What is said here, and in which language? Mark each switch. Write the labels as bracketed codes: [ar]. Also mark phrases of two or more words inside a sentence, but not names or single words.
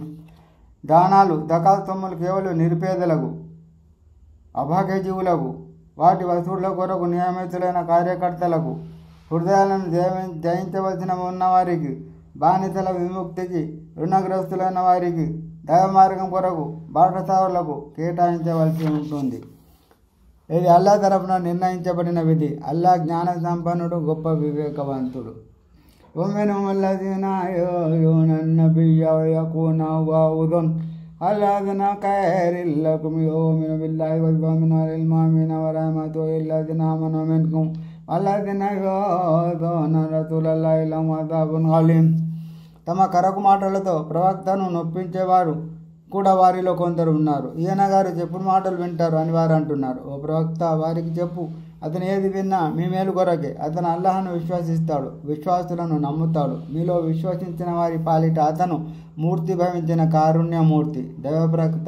[te] దానాలు జకాత్ సొమ్ములు కేవలం నిరుపేదలకు, అభాగ్యజీవులకు, వాటి వసూళ్ల కొరకు నియమితులైన కార్యకర్తలకు, హృదయాలను జయించవలసిన ఉన్నవారికి, బానిసల విముక్తికి, రుణగ్రస్తులైన వారికి, దైవ మార్గం కొరకు బాటసారులకు కేటాయించవలసి ఉంటుంది. ఇది అల్లాహ్ తరఫున నిర్ణయించబడిన విధి. అల్లాహ్ జ్ఞాన సంపన్నుడు, గొప్ప వివేకవంతుడు. [ar] ومنهم الذين يؤذون النبي ويقولون هو أذن الذين خير لكم يؤمن بالله واليوم للمؤمنين ورحمة للذين آمنوا منكم والذين يؤذون رسول الله لهم عذاب أليم. [te] తమ కరకు మాటలతో ప్రవక్తను నొప్పించేవారు కూడా వారిలో కొందరు ఉన్నారు. ఈయన గారు చెప్పుడు మాటలు వింటారు అని వారు అంటున్నారు. ఓ ప్రవక్త, వారికి చెప్పు, అతను ఏది విన్నా మీ మేలు కొరకే. అతను అల్లాహను విశ్వసిస్తాడు, విశ్వాసులను నమ్ముతాడు. మీలో విశ్వసించిన వారి పాలిట అతను మూర్తి భవించిన కారుణ్యమూర్తి, దైవ ప్రవక్త.